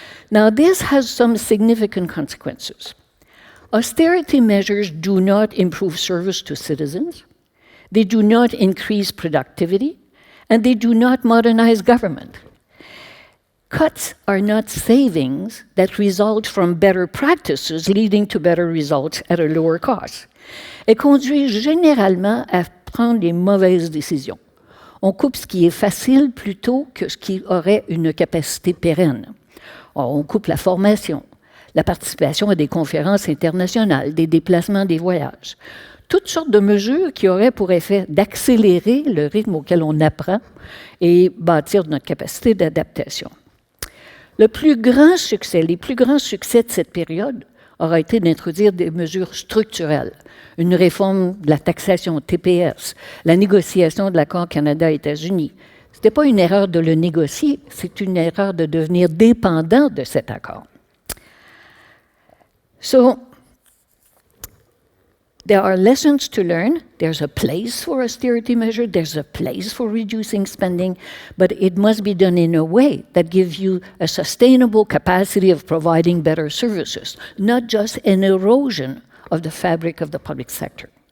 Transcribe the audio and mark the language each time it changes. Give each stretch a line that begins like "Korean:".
English: Now, this has some significant consequences. Austerity measures do not improve service to citizens, they do not increase productivity, and they do not modernize government. Cuts are not savings that result from better practices leading to better results at a lower cost.
French: Elles conduisent généralement à prendre les mauvaises décisions. On coupe ce qui est facile plutôt que ce qui aurait une capacité pérenne. On coupe la formation, la participation à des conférences internationales, des déplacements, des voyages. toutes sortes de mesures qui auraient pour effet d'accélérer le rythme auquel on apprend et bâtir notre capacité d'adaptation. Les plus grands succès de cette période aura été d'introduire des mesures structurelles, une réforme de la taxation TPS, la négociation de l'accord Canada-États-Unis. Ce n'était pas une erreur de le négocier, c'est une erreur de devenir dépendant de cet accord.
English: So, there are lessons to learn. There's a place for austerity measure. There's a place for reducing spending, but it must be done in a way that gives you a sustainable capacity of providing better services, not just an erosion of the fabric of the public sector.